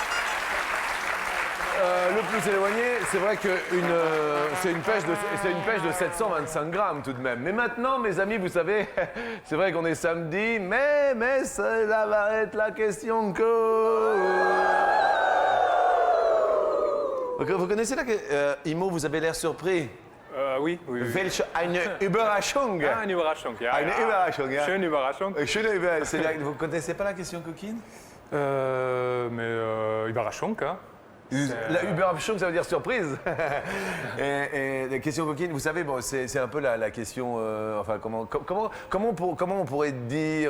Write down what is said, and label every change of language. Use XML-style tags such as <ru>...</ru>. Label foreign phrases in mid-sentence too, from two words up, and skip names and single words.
<fr>Le plus éloigné, c'est vrai que c'est une pêche de 725 grammes tout de même. Mais maintenant, mes amis, vous savez, c'est vrai qu'on est samedi, mais cela va être la question que... Vous connaissez là que... Immo, vous avez l'air surpris. Oui.</fr> <de>Welche eine Überraschung. Une Überraschung, ja. Eine Überraschung, ja. Schöne Überraschung.</de> <fr>Vous connaissez pas la question coquine? Mais Überraschung, hein. La Überraschung, ça veut dire surprise. et la question coquine, vous savez, bon, c'est un peu la question. Enfin, comment on pourrait dire</fr>